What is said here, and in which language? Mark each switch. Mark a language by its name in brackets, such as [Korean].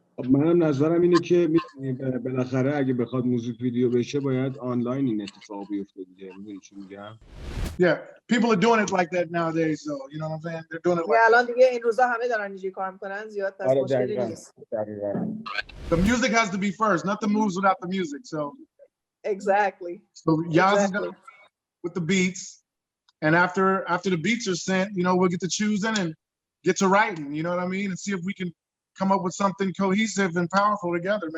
[Persian] منم نظرم اینه که بالاخره اگه بخواد موزیک ویدیو بشه باید آنلاین این اتفاق بیفته دیگه. میدونی چی میگم؟ [English] Yeah, people are doing it like that nowadays, so you know what I'm saying? They're doing it like that. [Persian] الان دیگه این روزا همه دارن اینجوری کار میکنن، زیاد پس مشکلی نیست. [English] The music has to be first, nothing moves without the music. So exactly. So Yas is gonna with the beats, and after the beats are sent, you know, we'll get to choosing and get to writing. You know what I mean? And see if we can come up with something cohesive and powerful together.